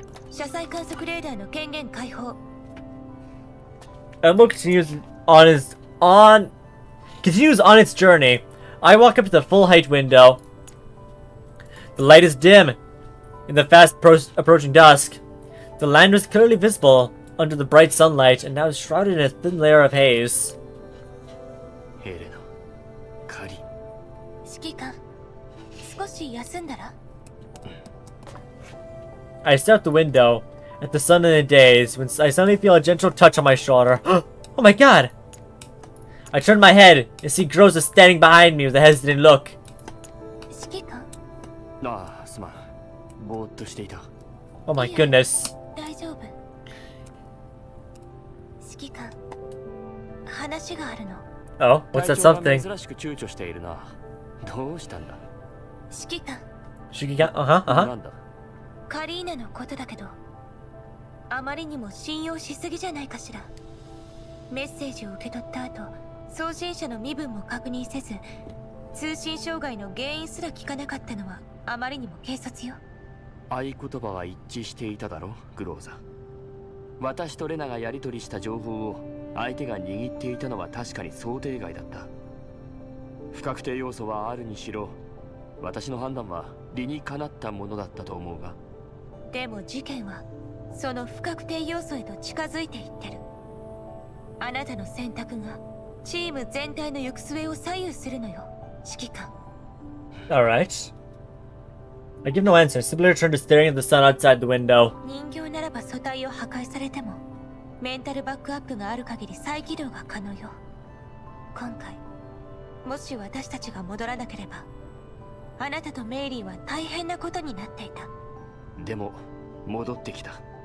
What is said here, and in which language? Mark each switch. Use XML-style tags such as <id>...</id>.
<ja>車載観測レーダーの権限解放。</ja> <en>Embo continues on its journey. I walk up to the full height window. The light is dim in the fast approaching dusk. The land was clearly visible under the bright sunlight and now is shrouded in a thin layer of haze.</en> <ja>ヘレナ、カリン。指揮官、少し休んだら？</ja> <en>I stare out the window at the sun and the days when I suddenly feel a gentle touch on my shoulder. Oh my god! I turn my head and see Groza standing behind me with a hesitant look.</en> <ja>指揮官？ああ、すまん。ぼーっとしていた。</ja> <en>Oh my goodness.</en> <ja>大丈夫。指揮官、話があるの。</ja> <en>Oh, what's that something?</en> <ja>珍しく躊躇しているな。どうしたんだ？指揮官。指揮官、なんだ？カリーナのことだけど、あまりにも信用しすぎじゃないかしら。メッセージを受け取った後、送信者の身分も確認せず、通信障害の原因すら聞かなかったのはあまりにも軽率よ。合言葉は一致していただろ、グローザ。私とレナがやり取りした情報を相手が握っていたのは確かに想定外だった。不確定要素はあるにしろ、私の判断は理にかなったものだったと思うが。でも事件はその不確定要素へと近づいていってる。あなたの選択がチーム全体の行く末を左右するのよ、指揮官。</ja> <en>Alright. I give no answer, simply return to staring at the sun outside the window.</en> <ja>人形ならば素体を破壊されても、メンタルバックアップがある限り再起動が可能よ。今回、もし私たちが戻らなければ、あなたとメイリーは大変なことになっていた。でも、戻ってきた。</ja>